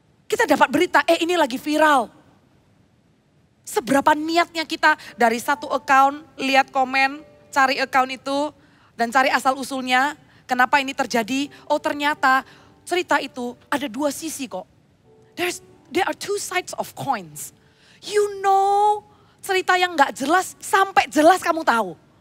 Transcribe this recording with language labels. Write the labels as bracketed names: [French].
[Indonesian] Kita dapat berita, ini lagi viral. Seberapa niatnya kita dari satu account, lihat komen, cari account itu, dan cari asal usulnya, kenapa ini terjadi. Oh ternyata cerita itu ada dua sisi kok. [English] There are two sides of coins. You know, [Indonesian] cerita yang gak jelas sampai jelas kamu tahu.